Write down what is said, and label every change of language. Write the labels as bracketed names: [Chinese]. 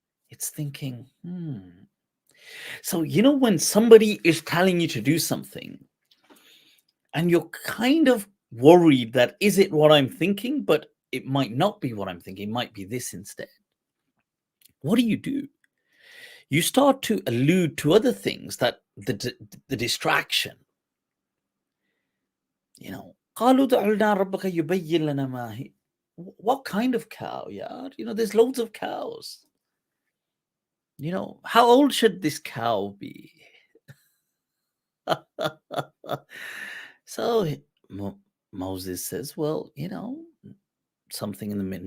[English] It's thinking, So, when somebody is telling you to do something and you're kind of worried that, is it what I'm thinking? But it might not be what I'm thinking. It might be this instead. What do? You start to allude to other things, that the distraction. [Arabic] قالوا ادع لنا ربك يبين لنا ما هي. [English] What kind of cow? Yeah, there's loads of cows. How old should this cow be? So Moses says, well, something in the middle.